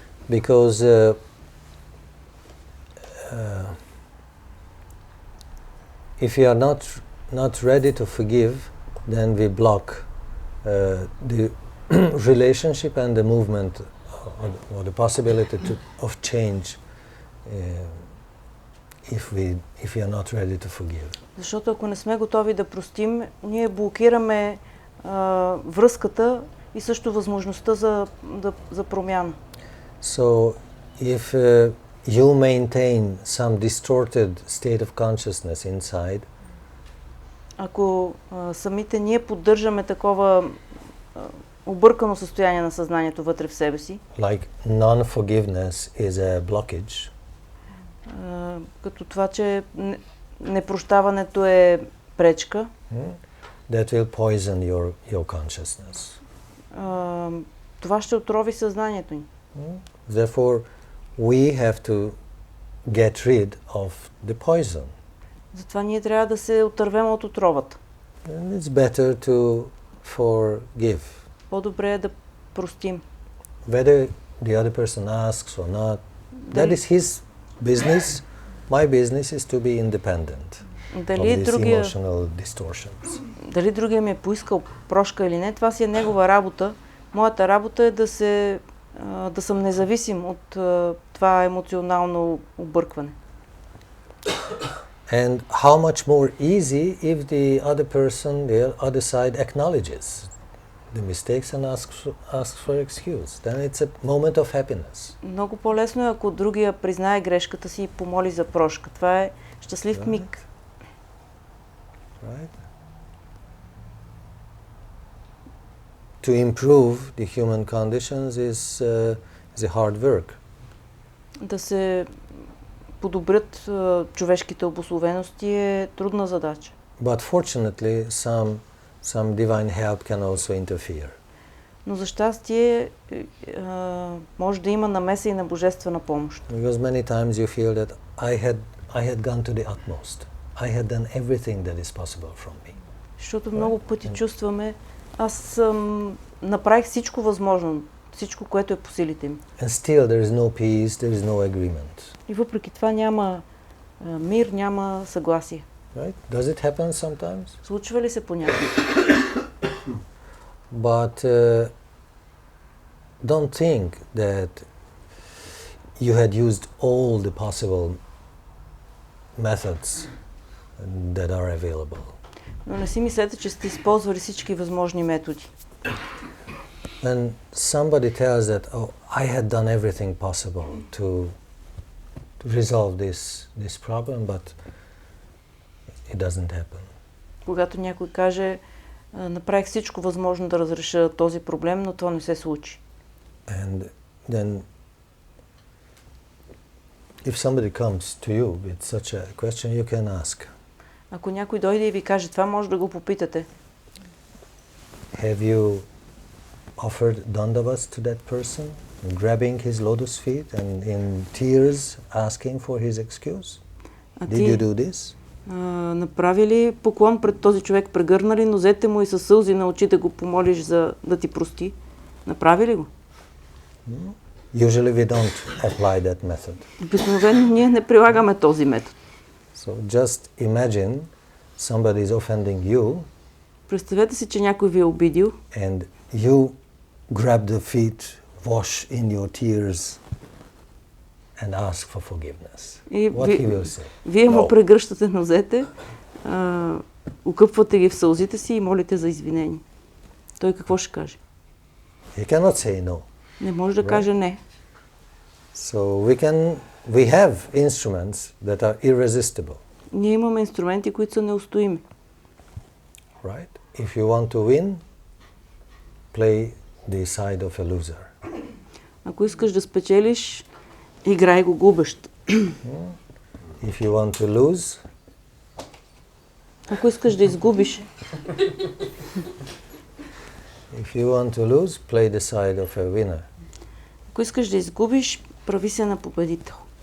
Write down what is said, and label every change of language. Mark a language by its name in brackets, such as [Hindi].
[English] Because if you are not ready to forgive, then we block the relationship and the movement or the possibility of change if we are not ready to forgive. [Bulgarian] Защото ако не сме готови да простим, ние блокираме връзката и също възможността за промяна. [English] So if you maintain some distorted state of consciousness inside, [Bulgarian] ако самите ние поддържаме такова объркано състояние на съзнанието вътре в себе си, [English] like non-forgiveness is a blockage, [Bulgarian] като това, че непрощаването е пречка, [English] that will poison your consciousness. [Bulgarian] Това ще отрови съзнанието ни. [English] Therefore, we have to get rid of the poison. [Bulgarian] Затова ние трябва да се отървем от отровата. [English] And it's better to forgive. [Bulgarian] По-добре е да простим. [English] Whether the other person asks or not, that is his business. My business is to be independent of these emotional distortions. [Bulgarian] Дали другия ми е поискал прошка или не, това си е негова работа. Моята работа е да съм независим от това емоционално объркване. [English] And how much more easy if the other person, the other side acknowledges the mistakes and asks for excuse. Then it's a moment of happiness. [Bulgarian] Много по-лесно е, ако другия признае грешката си и помоли за прошка. Това е щастлив миг. [English] Right? To improve the human conditions is a hard work. [Bulgarian] Да се подобрят човешките обусловености е трудна задача. [English] But fortunately, some divine help can also interfere. [Bulgarian] Но за щастие може да има намеса и на божествена помощ. [English] Because many times you feel that I had gone to the utmost. I had done everything that is possible from me. [Bulgarian] Защото много пъти чувстваме, аз направих всичко възможно, всичко, което е по силите ми. [English] And still there is no peace, there is no agreement. [Bulgarian] И въпреки това няма мир, няма съгласие. [English] Right? Does it happen sometimes? [Bulgarian] Случва ли се понякога? [English] But don't think that you had used all the possible methods that are available. [Bulgarian] Но не си мислете, че сте използвали всички възможни методи. [English] When somebody tells that, oh, I had done everything possible to resolve this problem, but it doesn't happen. [Bulgarian] Когато някой каже, направих всичко възможно да разреша този проблем, но това не се случи. [English] And then if somebody comes to you with such a question, you can ask. [Bulgarian] Ако някой дойде и ви каже, това може да го попитате. [English] Have you offered dandavats to that person, grabbing his lotus feet and in tears asking for his excuse? Did you do this? [Bulgarian] Направи ли поклон пред този човек, прегърна ли нозете му и със сълзи на очи да го помолиш да ти прости? Направи ли го? [English] Usually we don't apply that method. [Bulgarian] Обикновено ние не прилагаме този метод. [English] So just imagine somebody is offending you [Bulgarian] Представете си, че някой ви е обидил [English] and you grab the feet, wash in your tears and ask for forgiveness. [Bulgarian] и [English] What he will say? [Bulgarian] вие му [English] No. [Bulgarian] прегръщате нозете, укъпвате ги в сълзите си и молите за извинение. Той какво ще каже? [English] He cannot say no. [Bulgarian] Не може да каже не. [English] So we have instruments that are irresistible, [Bulgarian] Ние имаме инструменти, които са неустоими. [English] right? If you want to win, play the side of a loser. [Bulgarian] Ако искаш да спечелиш, играй го губещ. [English] If you want to lose, [Bulgarian] Ако искаш да изгубиш, [English] if you want to lose, play the side of a winner. [Bulgarian] ако искаш да изгубиш, прави се на победител.